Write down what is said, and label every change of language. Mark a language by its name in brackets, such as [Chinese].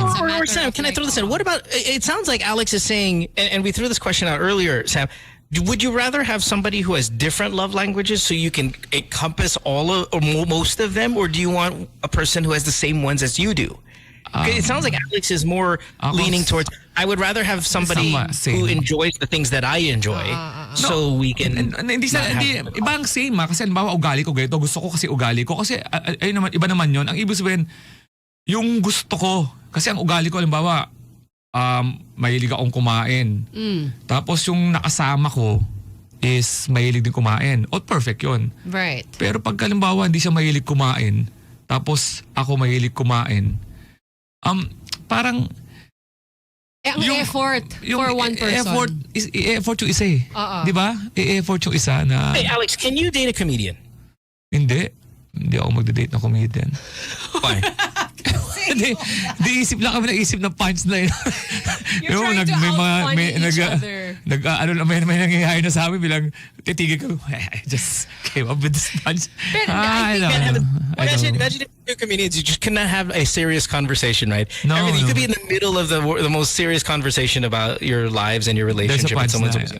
[English] Or Sam, can I throw this in? What about, it sounds like Alex is saying, and we threw this question out earlier, Sam, would you rather have somebody who has different love languages so you can encompass or most of them, or do you want a person who has the same ones as you do? It sounds like Alex is more leaning towards, I would rather have somebody who enjoys the things that I enjoy so we can... [Filipino] Ibang same kasi halimbawa ugali ko ganito, gusto ko kasi ugali ko. Kasi iba naman yun. Ang ibig sabihin, yung gusto ko, kasi ang ugali ko halimbawa, mahilig akong kumain. Tapos yung nakasama ko is mahilig din kumain. Perfect yun. [English] Right. [Filipino] Pero pag halimbawa hindi siya mahilig kumain, tapos ako mahilig kumain, parang [English] ang effort for one person. [Filipino] Effort yung isa eh. Di ba? Effort yung isa na... [English] Hey Alex, can you date a comedian? [Filipino] Hindi ako magde-date ng comedian. [English] Why? [Filipino] Di isip lang kami ng punch na yun. [English] You're trying to out-funny each other. [Filipino] May nangyayari na sa amin bilang titigil ko, [English] I just came up with this punch. Imagine if two comedians, you just cannot have a serious conversation, right? No. You could be in the middle of the most serious conversation about your lives and your relationship with someone.